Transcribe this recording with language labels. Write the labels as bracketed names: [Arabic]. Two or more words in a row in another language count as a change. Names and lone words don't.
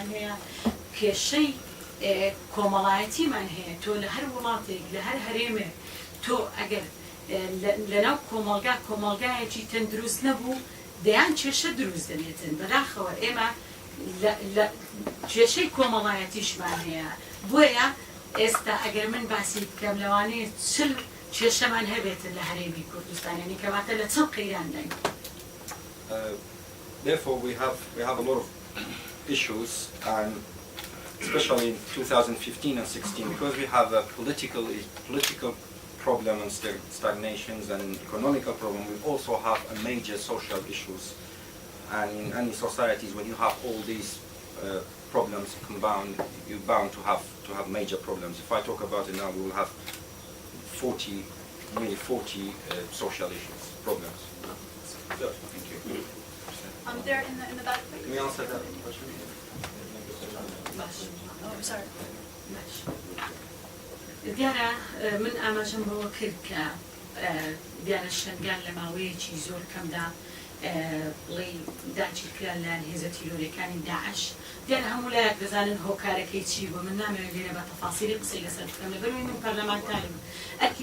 [Central Kurdish] هەیە کێشەی کۆمەڵایەتیمان هەیە تۆ لە هەر وڵاتێک لە هەر هەرێمێک تۆ ئەگەر لەناو کۆمەڵگایەکی تەندروست نەبوو دەیان کێشە دروست دەبێتن بەداخەوە ئێمە کێشەی کۆمەڵایەتیشمان هەیە بۆیە ئێستا ئەگەر من باسی بکەم لەوانەیە چل کێشەمان هەبێتن لە هەرێمی کوردستان یعنی کەواتە لە چەند قەیران داین. [English] Therefore, we have a lot of issues, and especially in 2015 and 16, because we have a political problem and stagnations and economical problem. We also have a major social issues, and in any societies, when you have all these problems combined, you're bound to have major problems. If I talk about it now, we will have nearly 40 social issues, problems. Thank you. There in the back. Can we answer that question? Oh, sorry. [Central Kurdish] دیارە من ئاماژەم بەوە کرد کە دیارە شنگال لە ماوەیەکی زۆر کەمدا بڵێ داچی کرا لایەن هێزە تیرۆریەکانی داعش دیارە هەموو لایەک دەزانن هۆکارەکەی چی بۆ من نامەوێت لێرە بە تەفاسیری قسەی لەسەر بکەم لەبەرەوەی من پەرلەمانتارم ئەرکی